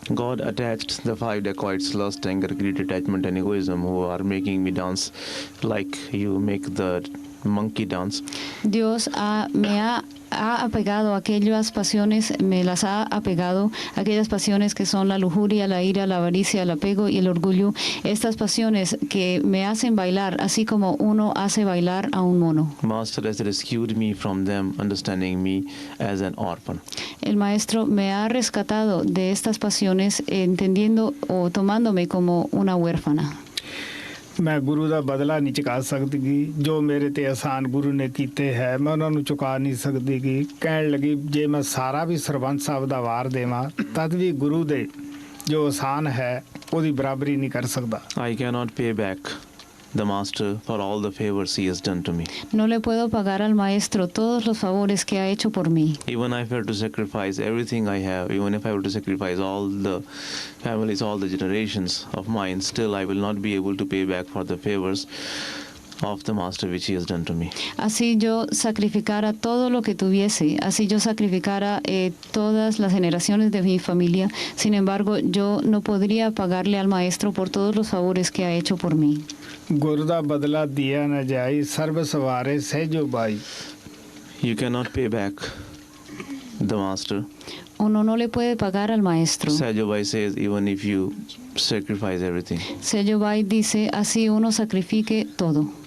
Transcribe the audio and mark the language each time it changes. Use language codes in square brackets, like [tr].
[en] God attached the 5 dacoits, lust, anger, greed, attachment and egoism, who are making me dance like you make the monkey dance. [es] Dios me ha apegado a aquellas pasiones, me las ha apegado, aquellas pasiones que son la lujuria, la ira, la avaricia, el apego y el orgullo, estas pasiones que me hacen bailar, así como uno hace bailar a un mono. [en] Master has rescued me from them, understanding me as an orphan. [es] El maestro me ha rescatado de estas pasiones, entendiendo o tomándome como una huérfana. [pa] ਮੈਂ ਗੁਰੂ ਦਾ ਬਦਲਾ ਨਹੀਂ ਚੁਕਾ ਸਕਦੀਗੀ, ਜੋ ਮੇਰੇ ਤੇ ਆਸਾਨ ਗੁਰੂ ਨੇ ਕੀਤੇ ਹੈ ਮੈਂ ਉਹਨਾਂ ਨੂੰ ਚੁਕਾ ਨਹੀਂ ਸਕਦੀਗੀ। ਕਹਿਣ ਲੱਗੀ ਜੇ ਮੈਂ ਸਾਰਾ ਵੀ ਸਰਬੰਸ ਸਾਹਿਬ ਦਾ ਵਾਰ ਦੇਵਾਂ ਤਦ ਵੀ ਗੁਰੂ ਦੇ ਜੋ ਆਸਾਨ ਹੈ ਉਹਦੀ ਬਰਾਬਰੀ ਨਹੀਂ ਕਰ ਸਕਦਾ। [en] I cannot pay back the master for all the favors he has done to me. [es] No le puedo pagar al maestro todos los favores que ha hecho por mí. [en] Even if I were to sacrifice everything I have, even if I were to sacrifice all the families, all the generations of mine, still I will not be able to pay back for the favors of the master which he has done to me. [es] Así yo sacrificara todo lo que tuviese, así yo sacrificara todas las generaciones de mi familia, sin embargo yo no podría pagarle al maestro por todos los favores que ha hecho por mí. [pa] ਗੁਰੂ ਦਾ ਬਦਲਾ ਦਿਆ ਨਾ ਜਾਈ, ਸਰਬ ਸਵਾਰੇ ਸਹਿਜੋ ਬਾਈ। [en] You cannot pay back the master. [es] Uno no le puede pagar al maestro. [en] Sajabai says even if you sacrifice everything. [es] Sajabai dice así uno sacrifique todo.